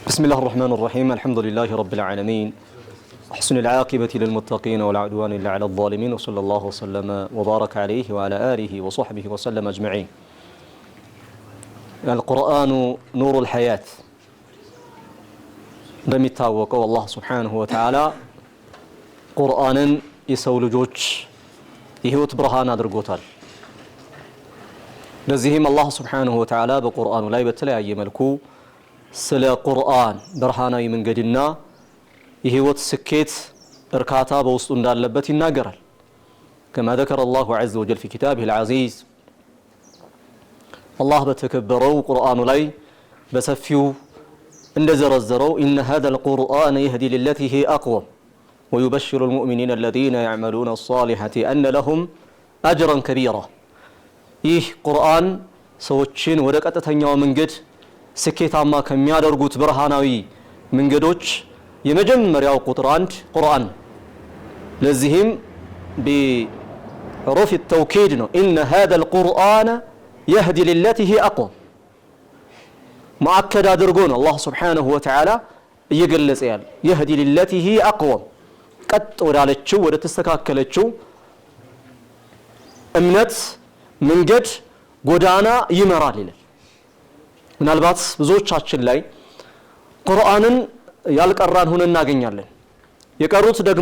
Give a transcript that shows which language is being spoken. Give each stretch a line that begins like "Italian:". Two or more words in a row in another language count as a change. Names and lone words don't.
Arabic: بسم الله الرحمن الرحيم الحمد لله رب العالمين أحسن العاقبة للمتقين ولا عدوان إلا على الظالمين وصلى الله وسلم وبارك عليه وعلى آله وصحبه وسلم أجمعين. القرآن نور الحياة
Amharic: እንደሚታወቀው አላህ
Arabic: سبحانه وتعالى
Amharic: ቁርአንን የሰው ልጆች የህይወት ብርሃን አድርጎታል። ለዚህም አላህ
Arabic: سبحانه وتعالى
Amharic: በቁርአኑ ላይ በተለያየ መልኩ ስለ ቁርአን ብርሃናዊ መንገድና የህይወት ስኬት እርካታ በውስጡ እንዳለበት ይናገራል።
Arabic: كما ذكر الله عز وجل في كتابه العزيز الله
Amharic: በተከበረው ቁርአኑ ላይ በሰፊው እንደዘረዘረው
Arabic: إن هذا القرآن يهدي للتي هي أقوم ويبشر المؤمنين الذين يعملون الصالحات أن لهم أجرا كبيرا.
Amharic: ይህ ቁርአን ሰዎችን ወደ ቀጥተኛው መንገድ ስኬታማ ከሚያደርጉት ብርሃናዊ መንገዶች የመጀመሪያው ቁጥር 1 ቁርአን። ለዚህም
Arabic: بحروف التوكيد
Amharic: ነው
Arabic: إن هذا القرآن يهدي للتي هي أقوم
Amharic: مؤكد አድርጎ ነው አላህ
Arabic: سبحانه وتعالى
Amharic: እየገለጸ ያለ
Arabic: يهدي للتي هي أقوم
Amharic: ቀጥ ወዳለችው ወደ ተስተካከለችው እምነት መንገድ ጎዳና ይመራል ይላል። ምናልባት ብዙዎቻችን ላይ ቁርአንን ያልቀራን ሆነ እናገኛለን። የቀሩት ደግሞ